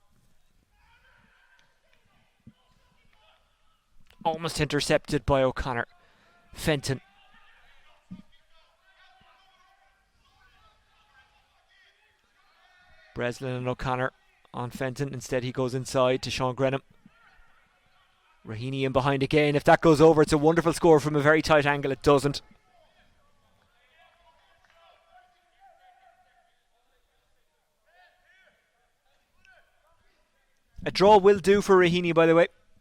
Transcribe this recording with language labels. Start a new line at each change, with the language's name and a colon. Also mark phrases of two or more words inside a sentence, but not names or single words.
English: Almost intercepted by O'Connor. Fenton. Breslin and O'Connor on Fenton. Instead he goes inside to Sean Grenham. Raheny in behind again. If that goes over, it's a wonderful score from a very tight angle. It doesn't. A draw will do for Raheny, by the way.